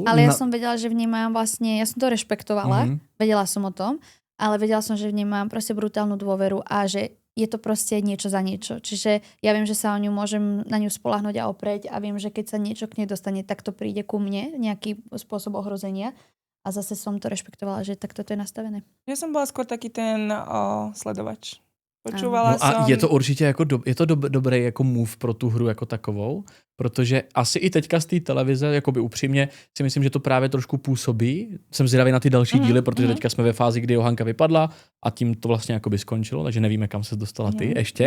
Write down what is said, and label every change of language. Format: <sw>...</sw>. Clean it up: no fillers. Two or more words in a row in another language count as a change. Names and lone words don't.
<sk>Ale ja som vedela, že vnímam vlastne, ja som to rešpektovala, vedela som o tom, ale vedela som, že vnímam proste brutálnu dôveru a že je to proste niečo za niečo. Čiže ja viem, že sa o ňu môžem na ňu spoľahnúť a oprieť a viem, že keď sa niečo k nej dostane, tak to príde ku mne, nejaký spôsob ohrozenia. A zase som to rešpektovala, že takto to je nastavené. Ja som bola skôr taký ten sledovač. Počúvala som.</sk> <cs>A je to určitě jako dobrý jako move pro tu hru jako takovou, protože asi i teďka z té televize, jakoby upřímně, si myslím, že to právě trošku působí. Jsem zvědavý na ty další díly, protože teďka jsme ve fázi, kdy Johanka vypadla a tím to vlastně jakoby skončilo, takže nevíme, kam se dostala ty ještě.</cs>